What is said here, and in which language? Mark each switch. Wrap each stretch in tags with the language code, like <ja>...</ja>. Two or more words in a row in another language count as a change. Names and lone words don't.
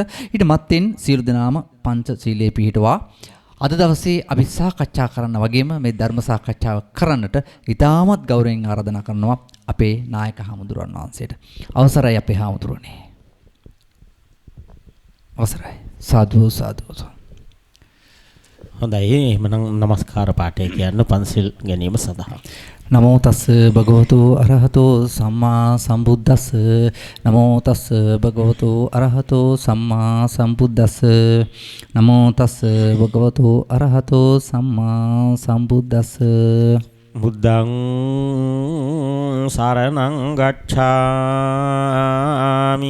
<si>ඊට මත්තෙන් සියලු දෙනාම පංචශීලයේ පිහිටුවා අද දවසේ අපි සාකච්ඡා කරන්න වගේම මේ ධර්ම සාකච්ඡාව කරන්නට ඉතාමත් ගෞරවයෙන් ආරාධනා කරනවා අපේ නායක හාමුදුරුවන් වහන්සේට. අවසරයි අපේ හාමුදුරුවනේ. අවසරයි. සාදු සාදු. හොඳයි, එහෙනම් নমස්කාර පාඨය කියන්න පන්සිල් ගැනීම සඳහා.</si> <pi>නමෝ තස් භගවතු අරහතෝ සම්මා සම්බුද්දස්ස. නමෝ තස් භගවතු අරහතෝ සම්මා සම්බුද්දස්ස. නමෝ තස් භගවතු අරහතෝ සම්මා සම්බුද්දස්ස. බුද්ධං සරණං ගච්ඡාමි.</pi>